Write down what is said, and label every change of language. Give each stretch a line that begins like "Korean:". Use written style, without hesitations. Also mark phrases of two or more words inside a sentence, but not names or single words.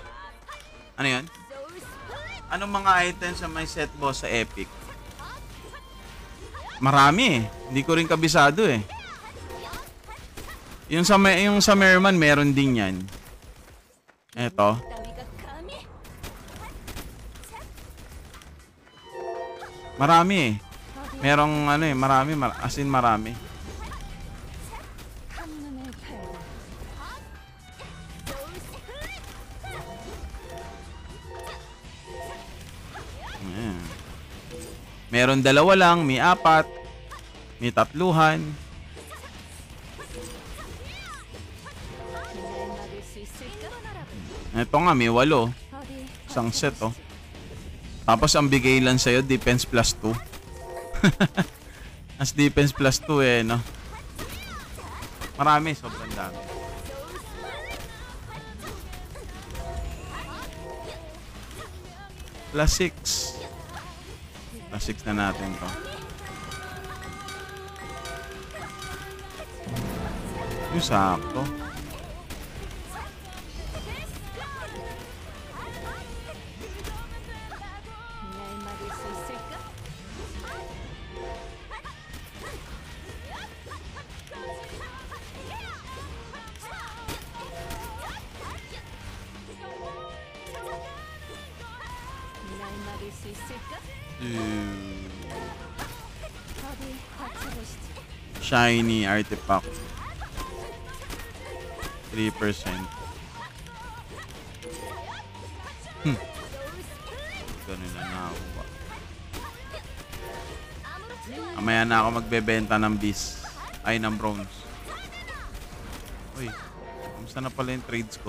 Filipino: Ano yan? Anong mga items sa may set boss sa Epic? Marami Hindi ko rin kabisado Yung sa Merman, meron din yan. Eto.
Korean: 따위가 감히?
Filipino: Marami
Korean: 어디
Filipino: Merong marami. As in marami.
Korean: 한눈에 팔고.
Filipino: Ayan. Meron dalawa lang, may apat, may tatluhan.
Korean: 날 막을 수 있을까?
Filipino: Ito nga, may 8.
Korean: 어디
Filipino: Isang set, Tapos ang bigay lang sa'yo,
English: defense plus 2. As defense plus 2
Filipino: no? Marami, sobrang dami.
English: Plus 6.
Filipino: Plus 6 na natin to. Yung sakto.
Korean: 날 막을 수 있을까? 날 막을 수 있을까? 어디 버텨보시지.
English: Shiny artifact. 3%.
Filipino: Ganun na nakakuha. Mamaya na ako magbebenta ng beast. Ay, ng bronze. Uy, kamusta na pala yung trades ko?